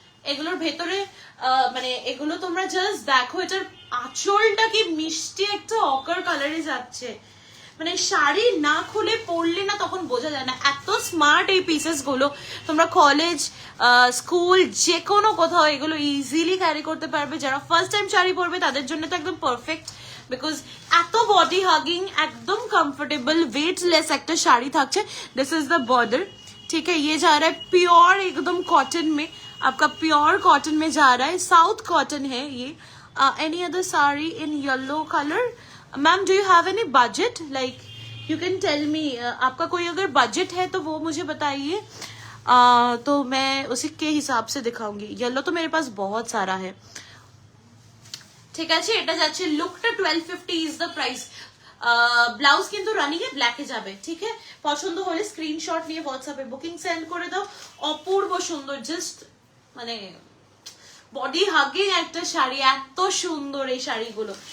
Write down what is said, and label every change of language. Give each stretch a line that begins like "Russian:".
Bangla: এগুলোর ভেতরে মানে এগুলো তোমরা জাস্ট দেখো, এটার আঁচলটা কি মিষ্টি একটা অকার কালারে যাচ্ছে, মানে শাড়ি না খুলে পরলে না তখন বোঝা যায় না, এত স্মার্ট এই পিসেস গুলো। তোমরা কলেজ, স্কুল, যে কোনো কোথাও এগুলো ইজিলি ক্যারি করতে পারবে। যারা ফার্স্ট টাইম শাড়ি পরবে তাদের জন্য তো একদম পারফেক্ট,
English: because
Bangla: এত বডি হাগিং, একদম कंफर्टेबल वेटलेस একটা শাড়ি থাকছে।
English: This is the border.
Hindi: ठीक है, ये जा रहा है प्योर एकदम कॉटन में, आपका प्योर कॉटन में जा रहा है, साउथ कॉटन है ये।
English: Any other sari in yellow colour? Ma'am do you have any budget, like you can tell me,
Hindi: आपका कोई अगर बजट है तो वो मुझे बताइए, तो मैं उसी के हिसाब से दिखाऊंगी। येलो तो मेरे पास बहुत सारा है।
Bangla: ঠিক আছে, এটা যাচ্ছে লুকটা
English: 1250 is the price.
Bangla: ব্লাউজ কিন্তু রানিং এ ব্ল্যাকে যাবে। ঠিক আছে, পছন্দ হলে স্ক্রিনশট নিয়ে হোয়াটসঅ্যাপে বুকিং সেন্ড করে দাও। অপূর্ব সুন্দর, জাস্ট মানে বডি হাগিং একটা শাড়ি, এত সুন্দর এই শাড়িগুলো।